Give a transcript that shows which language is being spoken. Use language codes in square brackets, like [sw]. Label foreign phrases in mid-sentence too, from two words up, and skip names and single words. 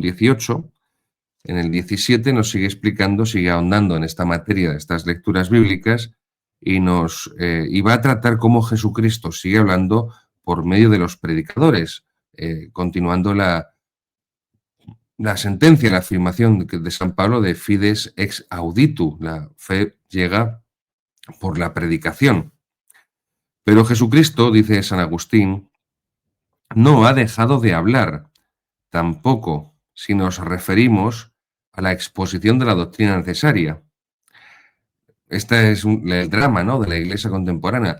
[es] 18, en el 17 nos sigue explicando, sigue ahondando en esta materia de estas lecturas bíblicas y va a tratar cómo Jesucristo sigue hablando por medio de los predicadores, continuando la sentencia, la afirmación de San Pablo de [la] fides ex auditu, [es] la fe llega por la predicación. Pero Jesucristo, dice San Agustín, no ha dejado de hablar, tampoco si nos referimos a la exposición de la doctrina necesaria. Este es el drama, ¿no?, de la Iglesia contemporánea.